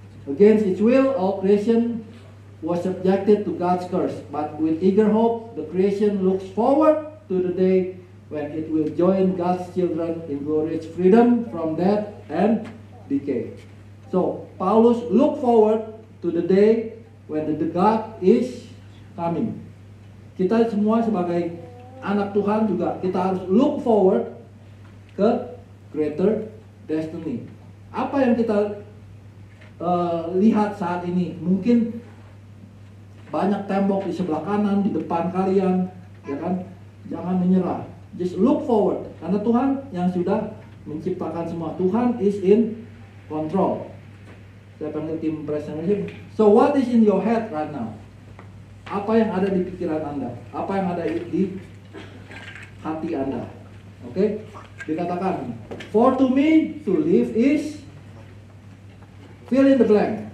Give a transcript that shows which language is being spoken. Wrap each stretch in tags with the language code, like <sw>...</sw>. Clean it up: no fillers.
<en>Against its will, all creation was subjected to God's curse, but with eager hope, the creation looks forward to the day when it will join God's children in glorious freedom from death and decay. So, Paulus look forward to the day when the God is coming.</en> <id>Kita semua sebagai anak Tuhan juga kita harus</id> <en>look forward</en> <id>ke</id> <en>greater destiny.</en> <id>Apa yang kita lihat saat ini? Mungkin banyak tembok di sebelah kanan, di depan kalian, ya kan? Jangan menyerah.</id> <en>Just look forward.</en> <id>Karena Tuhan yang sudah menciptakan semua. Tuhan</id> <en>is in control.</en> <id>Saya panggil tim presentation.</id> <en>So what is in your head right now?</en> <id>Apa yang ada di pikiran Anda? Apa yang ada di hati Anda? Oke? Dikatakan,</id> <en>for to me to live is fill in the blank.</en>